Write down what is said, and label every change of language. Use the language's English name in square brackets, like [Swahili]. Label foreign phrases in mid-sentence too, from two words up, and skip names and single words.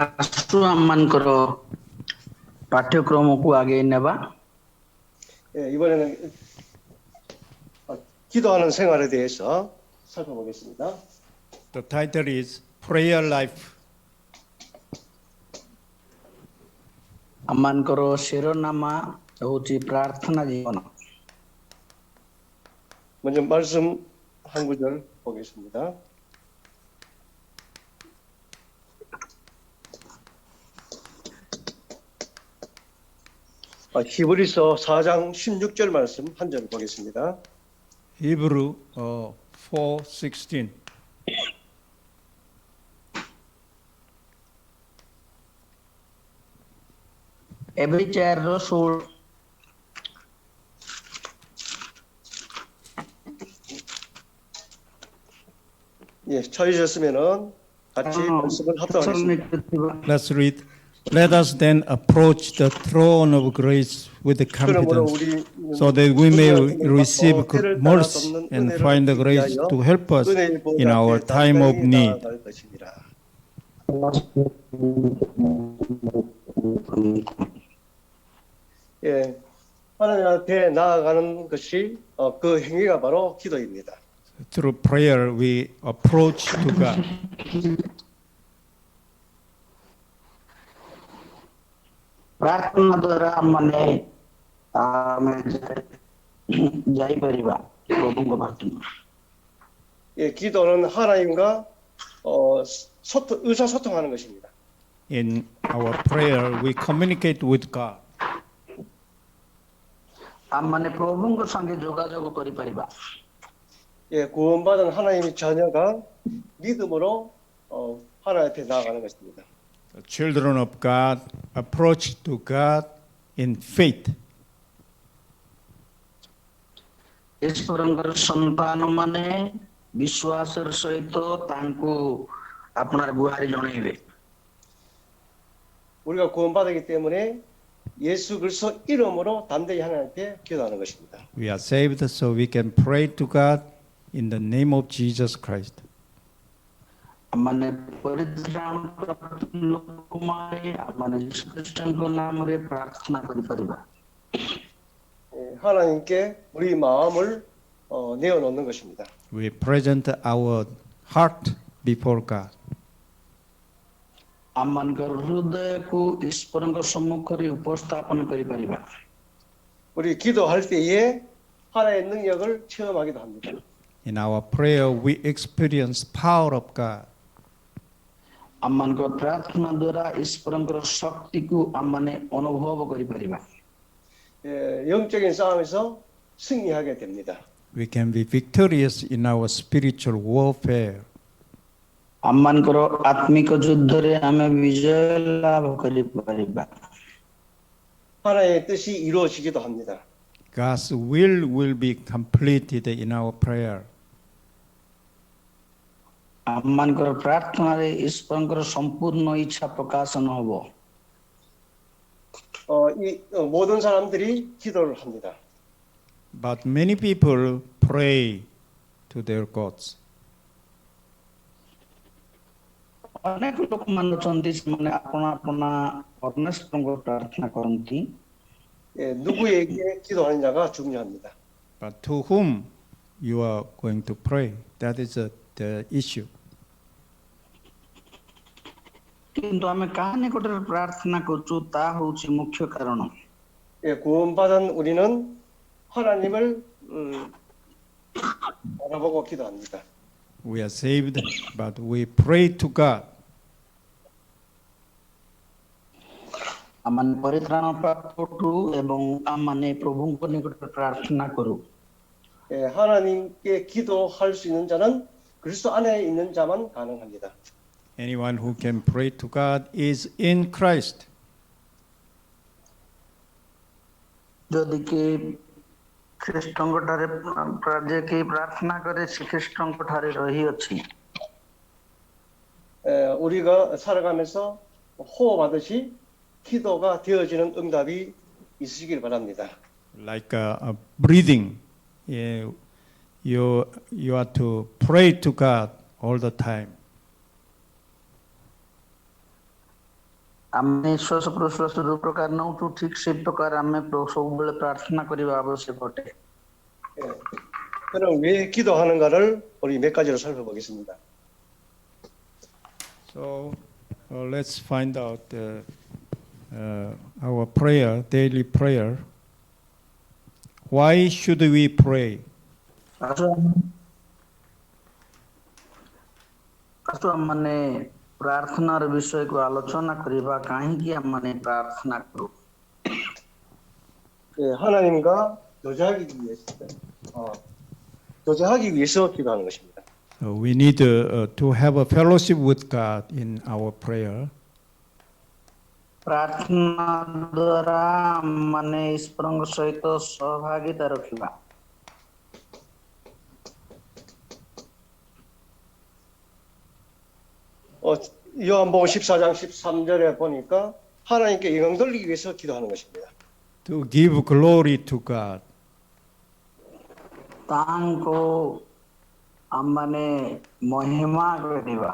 [Odia] ଆସୁ ଆମମାନଙ୍କର ପାଠ୍ୟକ୍ରମକୁ ଆଗେଇ ନେବା। [Korean] 이번에는 기도하는 생활에 대해서 살펴보겠습니다. [English] The title is Prayer Life. [Odia] ଆମମାନଙ୍କର ଶିରୋନାମା ହେଉଛି ପ୍ରାର୍ଥନା ଜୀବନ। [Korean] 먼저 말씀 한 구절 보겠습니다. 히브리서 4장 16절 말씀 한 절 보겠습니다. [English] Hebrew 4:16. [Odia] ଏବେ 4ର 16 [Korean] 예, 찾으셨으면은 같이 말씀을 합독하겠습니다. [English] Let's read. Let us then approach the throne of grace with confidence, so that we may receive mercy and find the grace to help us in our time of need. [Korean] 예, 하나님한테 나아가는 것이 그 행위가 바로 기도입니다. [English] Through prayer, we approach to God. [Odia] ପ୍ରାର୍ଥନା ଦ୍ୱାରା ଆମେ ଯାଇପାରିବା ପ୍ରଭୁଙ୍କ ପାଖକୁ। [Korean] 예, 기도는 하나님과 의사소통하는 것입니다. [English] In our prayer, we communicate with God. [Odia] ଆମମାନେ ପ୍ରଭୁଙ୍କ ସଙ୍ଗେ ଯୋଗାଯୋଗ କରିପାରିବା। [Korean] 예, 구원받은 하나님의 자녀가 믿음으로 하나님 앞에 나아가는 것입니다. [English] The children of God approach to God in faith. [Odia] ଈଶ୍ୱରଙ୍କର ସନ୍ତାନମାନେ ବିଶ୍ୱାସର ସହିତ ତାଙ୍କୁ ଆପଣାର ଗୁହାରି ଜଣାଇବେ। [Korean] 우리가 구원받았기 때문에 예수 그리스도 이름으로 담대히 하나님께 기도하는 것입니다. [English] We are saved so we can pray to God in the name of Jesus Christ. [Odia] ଆମମାନେ ପରିତ୍ରାଣ ପ୍ରାପ୍ତ ଲୋକମାନେ ଆମମାନେ ଯୀଶୁ ଖ୍ରୀଷ୍ଟଙ୍କ ନାମରେ ପ୍ରାର୍ଥନା କରିପାରିବା। [Korean] 하나님께 우리 마음을 내어놓는 것입니다. [English] We present our heart before God. [Odia] ଆମମାନଙ୍କର ହୃଦୟକୁ ଈଶ୍ୱରଙ୍କ ସମ୍ମୁଖରେ ଉପସ୍ଥାପନ କରିପାରିବା। [Korean] 우리 기도할 때에 하나님의 능력을 체험하기도 합니다. [English] In our prayer, we experience power of God. [Odia] ଆମମାନଙ୍କ ପ୍ରାର୍ଥନା ଦ୍ୱାରା ଈଶ୍ୱରଙ୍କର ଶକ୍ତିକୁ ଆମମାନେ ଅନୁଭବ କରିପାରିବା। [Korean] 예, 영적인 싸움에서 승리하게 됩니다. [English] We can be victorious in our spiritual warfare. [Odia] ଆମମାନଙ୍କର ଆତ୍ମିକ ଯୁଦ୍ଧରେ ଆମେ ବିଜୟ ଲାଭ କରିପାରିବା। [Korean] 하나님의 뜻이 이루어지기도 합니다. [English] God's will be completed in our prayer. [Odia] ଆମମାନଙ୍କର ପ୍ରାର୍ଥନାରେ ଈଶ୍ୱରଙ୍କର ସମ୍ପୂର୍ଣ୍ଣ ଇଚ୍ଛା ପ୍ରକାଶନ ହେବ। [Korean] 모든 사람들이 기도를 합니다. [English] But many people pray to their gods. [Odia] ଅନେକ ଲୋକମାନେ ଅଛନ୍ତି ସେମାନେ ଆପଣା ପରମେଶ୍ୱରଙ୍କ ପ୍ରାର୍ଥନା କରନ୍ତି। [Korean] 예, 누구에게 기도하느냐가 중요합니다. [English] But to whom you are going to pray, that is the issue. [Odia] କିନ୍ତୁ ଆମେ କାହା ନିକଟରେ ପ୍ରାର୍ଥନା କରୁଛୁ ତାହା ହେଉଛି ମୁଖ୍ୟ କାରଣ। [Korean] 예, 구원받은 우리는 하나님을 바라보고 기도합니다. [English] We are saved, but we pray to God. [Odia] ଆମମାନେ ପରିତ୍ରାଣ ପ୍ରାପ୍ତ ଏବଂ ଆମମାନେ ପ୍ରଭୁଙ୍କ ନିକଟରେ ପ୍ରାର୍ଥନା କରୁ। [Korean] 예, 하나님께 기도할 수 있는 자는 그리스도 안에 있는 자만 가능합니다. [English] Anyone who can pray to God is in Christ. [Odia] ଯଦି କି ଖ୍ରୀଷ୍ଟଙ୍କ ଠାରେ ଯେ କି ପ୍ରାର୍ଥନା କରେ ସେ ଖ୍ରୀଷ୍ଟଙ୍କ ଠାରେ ରହିଅଛି। [Korean] 우리가 살아가면서 호흡하듯이 기도가 되어지는 응답이 있으길 바랍니다. [English] Like breathing, you are to pray to God all the time. [Odia] ଆମେ ନିଶ୍ୱାସ ପ୍ରଶ୍ୱାସ ଯୋଉ ପ୍ରକାର ନଉଛୁ ଠିକ ସେ ପ୍ରକାର ଆମେ ସବୁବେଳେ ପ୍ରାର୍ଥନା କରିବା ଆବଶ୍ୟକ ଅଟେ। [Korean] 예, 그럼 왜 기도하는가를 우리 몇 가지로 살펴보겠습니다. [English] So let's find out our prayer, daily prayer. Why should we pray? [Odia] ଆମମାନେ ପ୍ରାର୍ଥନାର ବିଷୟକୁ ଆଲୋଚନା କରିବା କାହିଁକି ଆମମାନେ ପ୍ରାର୍ଥନା କରୁ? [Korean] 예, 하나님과 교제하기 위해서 기도하는 것입니다. [English] We need to have a fellowship with God in our prayer. [Odia] ପ୍ରାର୍ଥନା ଦ୍ୱାରା ଆମମାନେ ଈଶ୍ୱରଙ୍କ ସହିତ ସହଭାଗିତା ରଖିବା। [Korean] 요한복음 14장 13절에 보니까 하나님께 영광 돌리기 위해서 기도하는 것입니다. [English] To give glory to God. [Odia] ତାଙ୍କୁ ଆମମାନେ ମହିମା କରିବା।